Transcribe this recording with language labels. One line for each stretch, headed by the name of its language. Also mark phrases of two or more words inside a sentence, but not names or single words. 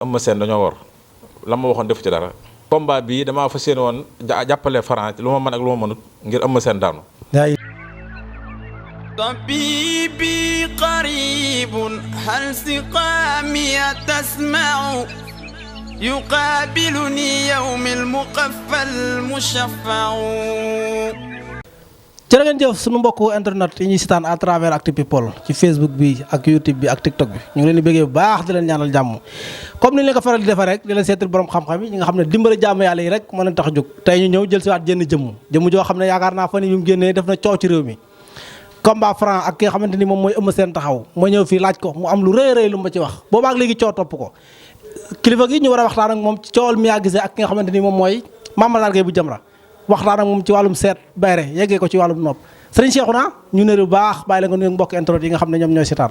Wolof: Eumeu Sène dañoo war la ma waxoon def ci dara. combat bii damaa fas yéene woon jàppale Franc lu ma mën ak lu ma mënut ngir Eumeu Sène daanu.
Arabic: طبيبي قريب هل سقامي تسمع يقابلني يوم المقفى المشفع.
Wolof: jërë ngeen jëf sunu mbokku internet yi ñuy sitaan
French: à travers
Wolof: Actu People ci Facebook bi ak YouTube bi ak TikTok bi ñu ngi leen di bëggee bu baax di leen ñaanal jàmm comme ni ñu leen ko faral di defee rek di leen seetal borom xam-xam yi ñi nga xam ne dimbali jàmm yàlla yi rek moo leen tax a jóg tey ñu ñëw jël si waat jënn jëmm joo xam ne yaakaar naa fan yi mu génnee def na coow ci réew mi combat Franc ak ki nga xamante ni moom mooy Eumeu Sène taxaw ma ñëw fii laaj ko mu am lu rëy lu ma ci wax boobaak léegi coow topp ko kilifa gi ñu war a waxtaan ak moom ci coowal mi yaa gisee ak ki nga xamante ni moom mooy Mame Matar Gueye bu Jamra waxtaan ak moom ci wàllum seet bayre yeggee ko ci wàllum nopp sëriñ Cheikhouna ñu ne bu baax bàyyi la nga nuyu mbokk internet yi nga xam ne ñoom ñooy seetaan.